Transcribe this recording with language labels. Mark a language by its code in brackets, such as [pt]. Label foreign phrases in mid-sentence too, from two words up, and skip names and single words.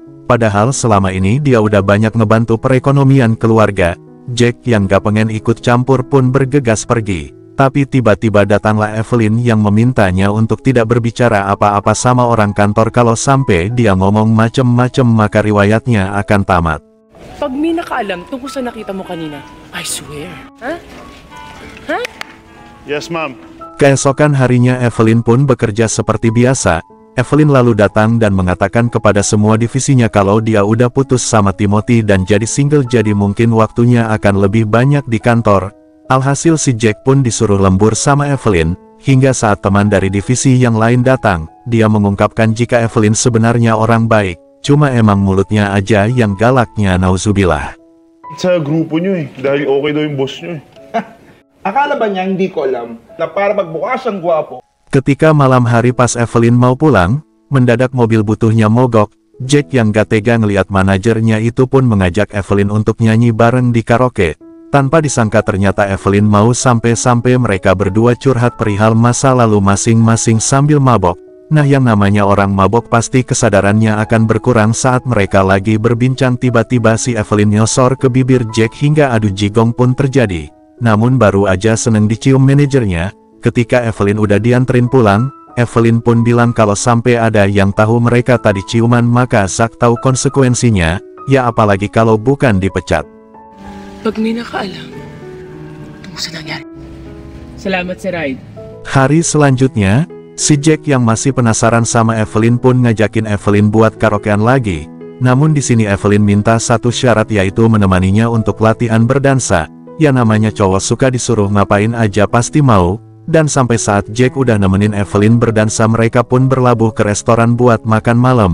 [id] Padahal selama ini dia udah banyak ngebantu perekonomian keluarga. Jack yang gak pengen ikut campur pun bergegas pergi. Tapi tiba-tiba datanglah Evelyn yang memintanya untuk tidak berbicara apa-apa sama orang kantor kalau sampai dia ngomong macem-macem maka riwayatnya akan tamat. [tl] Pag may nakaalam tungkol sa nakita mo kanina, [en] I swear. Yes, ma'am. [id] Keesokan harinya Evelyn pun bekerja seperti biasa. Evelyn lalu datang dan mengatakan kepada semua divisinya kalau dia udah putus sama Timothy dan jadi single, jadi mungkin waktunya akan lebih banyak di kantor. Alhasil si Jack pun disuruh lembur sama Evelyn, hingga saat teman dari divisi yang lain datang, dia mengungkapkan jika Evelyn sebenarnya orang baik, cuma emang mulutnya aja yang galaknya, nauzubillah. [tl] Sa grupo nyo eh, dahil okay daw yung boss nyo eh. Akala ba niya hindi ko alam na para magbukas ang gwapo? [id] Ketika malam hari pas Evelyn mau pulang, mendadak mobil butuhnya mogok. Jack yang gak tega ngeliat manajernya itu pun mengajak Evelyn untuk nyanyi bareng di karaoke. Tanpa disangka ternyata Evelyn mau, sampai-sampai mereka berdua curhat perihal masa lalu masing-masing sambil mabok. Nah yang namanya orang mabok pasti kesadarannya akan berkurang saat mereka lagi berbincang. Tiba-tiba si Evelyn nyosor ke bibir Jack hingga adu jigong pun terjadi. Namun baru aja seneng dicium manajernya. Ketika Evelyn udah dianterin pulang, Evelyn pun bilang kalau sampai ada yang tahu mereka tadi ciuman maka Zack tahu konsekuensinya, ya apalagi kalau bukan dipecat. [tl] Pag may nakaalam tungkol sa nangyari. Salamat sa ride. [id] Hari selanjutnya, si Jack yang masih penasaran sama Evelyn pun ngajakin Evelyn buat karaokean lagi. Namun di sini Evelyn minta satu syarat, yaitu menemaninya untuk latihan berdansa. Ya namanya cowok suka disuruh ngapain aja pasti mau. Dan sampai saat Jack udah nemenin Evelyn berdansa, mereka pun berlabuh ke restoran buat makan malam.